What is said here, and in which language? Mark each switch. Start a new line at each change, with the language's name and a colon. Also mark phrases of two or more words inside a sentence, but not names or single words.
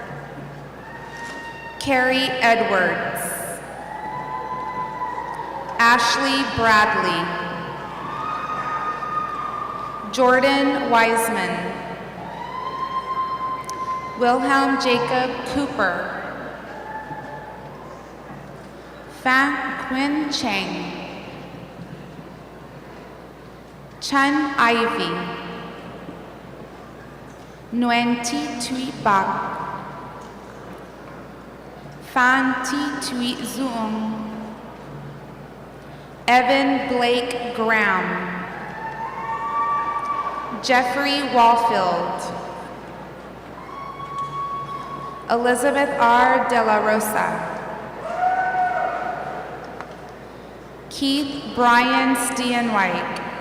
English: Carrie Edwards. Ashley Bradley. Jordan Wiseman. Wilhelm Jacob Cooper. Fan Quinn Chang. Chun Ivy. Nguyen Thi Thuy Bach. Phan Thi Thuy Zuong. Evan Blake Graham. Jeffrey Walfield. Elizabeth R. De La Rosa. Keith Brian Steenwijk.